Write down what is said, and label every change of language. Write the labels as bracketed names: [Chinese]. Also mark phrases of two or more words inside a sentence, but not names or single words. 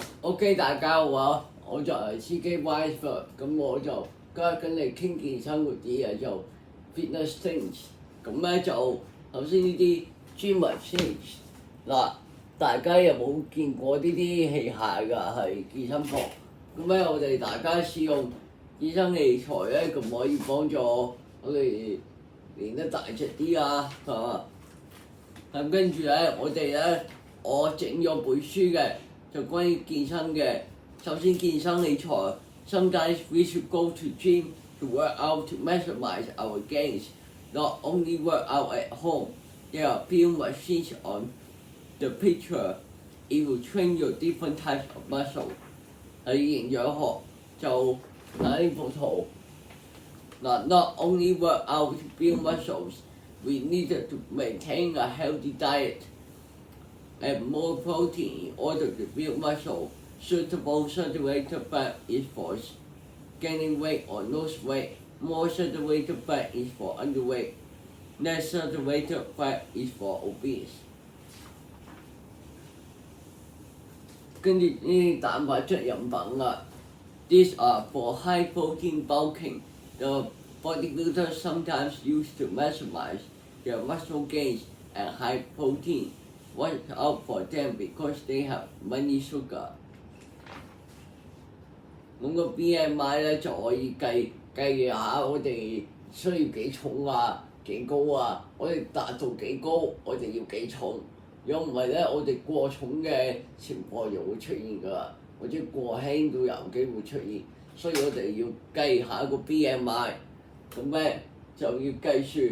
[Cantonese] OK，大家好啊！我就係司機 Wiseford，咁我就今日跟你傾健身嗰啲嘢就 [English] fitness things。 [Cantonese] 咁咧就頭先呢啲 [English] gym machines [Cantonese] 嗱，大家有冇見過呢啲器械㗎？係健身房。咁咧我哋大家試用健身器材咧，咁可以幫助我哋練得大隻啲啊，係嘛？咁跟住咧，我整咗本書嘅。就關於健身嘅，首先健身器材 [English] ，sometimes we should go to gym to work out to maximize our gains, not only work out at home. There are few machines on the picture. It will train your different types of muscle. [Cantonese] 喺營養學就睇呢幅圖。 [English] 嗱 ，not only work out to build muscles, we need to maintain a healthy diet.And more protein in order to build muscle. Suitable saturated fat is for gaining weight or lose weight. More saturated fat is for underweight. Less saturated fat is for obese. [Cantonese] 跟住呢啲蛋白質飲品啦 [English] ，These are for high protein bulking. The bodybuilders sometimes use to maximize their muscle gains and high protein.Watch out for them because they have many sugar。 [Cantonese] 咁個 BMI 咧就可以計下我哋需要幾重啊、幾高啊，我哋達到幾高，我哋要幾重。如果唔係咧，我哋過重嘅情況就會出現㗎啦，或者過輕都有機會出現，所以我哋要計下個 BMI， 咁咧就要計算。